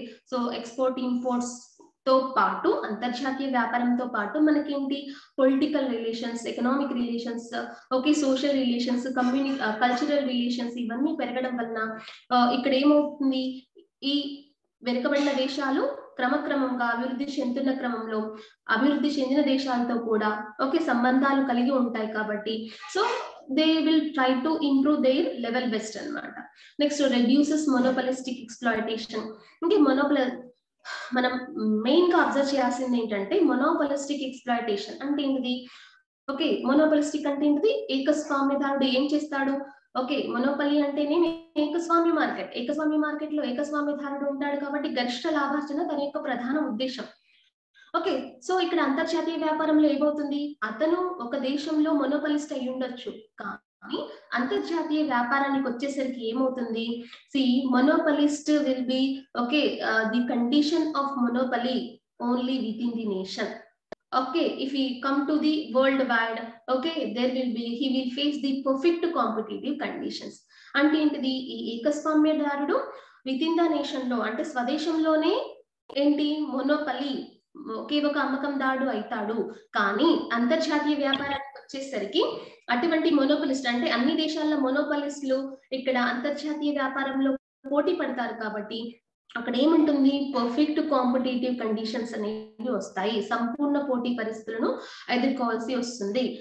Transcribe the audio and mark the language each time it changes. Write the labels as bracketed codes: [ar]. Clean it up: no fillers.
[te] So export imports తో పాటు అంతర్జాతీయ వ్యాపారంతో పాటు మనకేంటి, political relations, economic relations, social relations, cultural relations ఇవన్నీ పెరగడం వలన ఇక్కడ ఏమవుతుంది, ఈ వెనుకబడిన దేశాలు క్రమక్రమంగా అభివృద్ధి చెందుతున్న క్రమంలో అభివృద్ధి చెందిన దేశాలతో కూడా సంబంధాలు కలిగి ఉంటాయి. కాబట్టి so [en] they will try to improve their level best [te] అన్నమాట. [en] Next reduces monopolistic exploitation. [te] మనం మెయిన్ గా అబ్జర్వ్ చేయాల్సింది ఏంటంటే మొనోపోలిస్టిక్ ఎక్స్ప్లాయిటేషన్ అంటే ఏంటిది. మొనోపోలిస్టిక్ అంటే ఏంటిది, ఏకస్వామ్యదారుడు ఏం చేస్తాడు, మొనోపలి అంటేనే ఏకస్వామ్య మార్కెట్ లో ఏకస్వామ్యదారుడు ఉంటాడు కాబట్టి గరిష్ట లాభార్జన తన యొక్క ప్రధాన ఉద్దేశం. సో ఇక్కడ అంతర్జాతీయ వ్యాపారంలో ఏమవుతుంది, అతను ఒక దేశంలో మొనోపలిస్ట్ అయి ఉండొచ్చు కానీ అంతర్జాతీయ వ్యాపారానికి వచ్చేసరికి ఏమవుతుంది, [en] Monopolist will be the condition of monopoly only within the nation. if he come to the worldwide, there will be, he will face the perfect competitive conditions. [te] అంటే ఏంటిది, ఈ ఏకస్వామ్యదారుడు విత్ ఇన్ ద నేషన్ లో అంటే స్వదేశంలోనే ఏంటి monopoly ఒక అమ్మకందారుడు అవుతాడు. కానీ అంతర్జాతీయ వ్యాపారానికి వచ్చేసరికి అటువంటి మొనోపలిస్ట్ అంటే అన్ని దేశాల మొనోపలిస్టులు ఇక్కడ అంతర్జాతీయ వ్యాపారంలో పోటీ పడతారు కాబట్టి అక్కడ ఏముంటుంది, పర్ఫెక్ట్ కాంపిటేటివ్ కండిషన్స్ అనేవి వస్తాయి, సంపూర్ణ పోటీ పరిస్థితులను ఎదుర్కోవాల్సి వస్తుంది.